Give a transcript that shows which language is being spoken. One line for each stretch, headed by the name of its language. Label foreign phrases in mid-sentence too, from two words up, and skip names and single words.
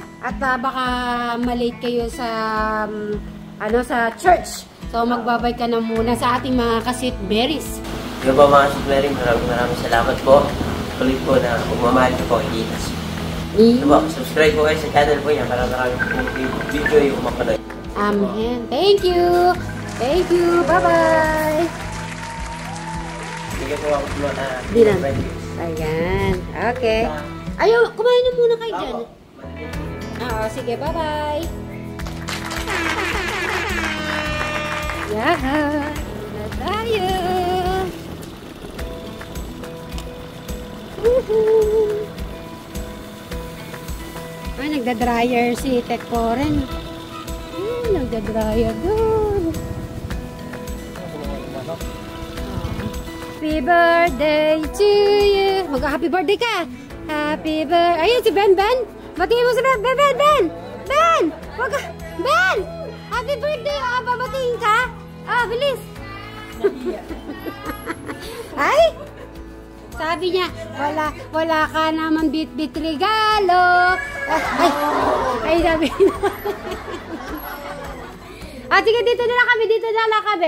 Filipino: At baka malate kayo sa, sa church. So, magbabay ka na muna sa ating mga ka-Sweet Berries. Yung po mga Sweet Berries, maraming salamat po. Tuloy po na magmamahal ko po, Inas. Subscribe po kayo sa channel po niya para maraming video yung mapanood.
English: Amen. Thank you. Thank you. Bye-bye.
Filipino: Sige po ako na Ayan. Okay. Ayaw, kumain na muna kayo dyan. O, sige, bye-bye. Yeah, na tayo. Woohoo! Ay, nagda-dryer si Tek Coren. Nagda-dryer doon.
English: Happy birthday to you.
Filipino: Mag-
English: happy birthday
Filipino: ka. Happy birthday. Ayun, si Ben Ben. Batiin mo si Ben. Ben, Ben, Ben. Ben. Ben.
English: Happy birthday.
Filipino: Ah, babatiin ka. Ah, bilis. Ay. Sabi niya, wala ka naman bit-bit regalo. Ay, sabi niya. Sige, dito na lang kami.